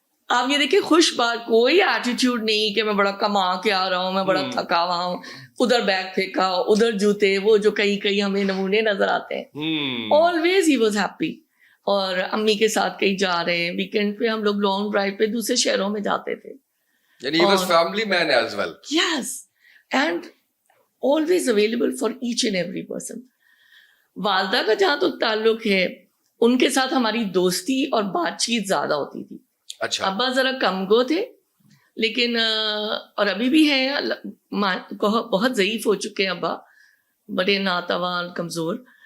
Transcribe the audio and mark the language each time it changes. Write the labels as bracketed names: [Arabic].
[Urdu] آپ یہ دیکھیں خوش بات، کوئی ایٹیٹیوڈ نہیں کہ میں بڑا کما کے آ رہا ہوں، میں بڑا تھکا ہوا ہوں، ادھر بیگ پھینکا، ادھر جوتے، وہ جو کئی ہمیں نمونے نظر آتے ہیں. [English] Always he was happy. [Urdu] اور امی کے ساتھ کہیں جا رہے ہیں ویکینڈ پہ، ہم لوگ لانگ ڈرائیو پہ دوسرے شہروں میں جاتے تھے. یعنی [English] he was family man as well. Yes, and always available for each and every person. [Urdu] والدہ کا جہاں تک تعلق ہے، ان کے ساتھ ہماری دوستی اور بات چیت زیادہ ہوتی تھی. اچھا. ابا ذرا کم گو تھے، لیکن اور ابھی بھی ہیں، بہت ضعیف ہو چکے ہیں ابا، بڑے ناتوان کمزور.